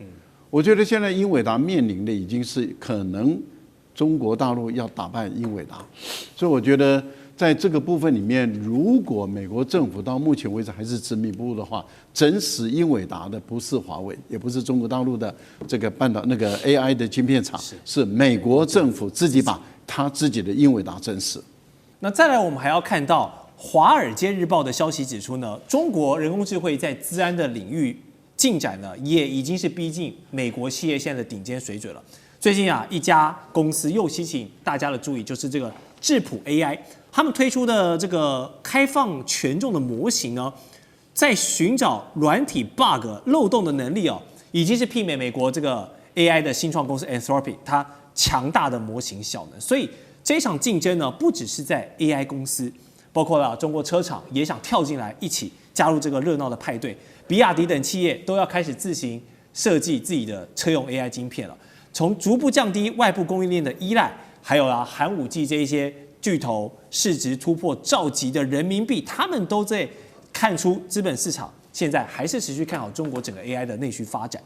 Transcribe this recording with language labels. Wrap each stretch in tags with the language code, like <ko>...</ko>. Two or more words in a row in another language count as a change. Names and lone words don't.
<zh>我覺得現在英偉達面臨的已經是可能中國大陸要打敗英偉達，所以我覺得在這個部分裡面，如果美國政府到目前為止還是執迷不悟的話，整死英偉達的不是華為，也不是中國大陸的這個那個 AI 的晶片廠，是美國政府自己把他自己的英偉達整死。那再来，我們還要看到《華爾街日報》的消息指出呢，中國人工智慧在資安的領域進展呢，也已经是逼近美國企業現在的頂尖水準了。最近一家公司又吸引大家的注意，就是这个智譜 AI。他們推出的這個開放權重的模型呢，在尋找軟體 bug 漏洞的能力已經是媲美美國這個 AI 的新創公司 Anthropic 它強大的模型效能。所以這一場競爭呢，不只是在 AI 公司，包括了中國車廠也想跳進來一起加入這個熱鬧的派對。比亞迪等企業都要開始自行設計自己的車用 AI 晶片了。從逐步降低外部供應鏈的依賴，還有寒武紀這一些巨頭市值突破兆級的人民幣，他們都在看出資本市場現在還是持續看好中國整個 AI 的內需發展。</zh>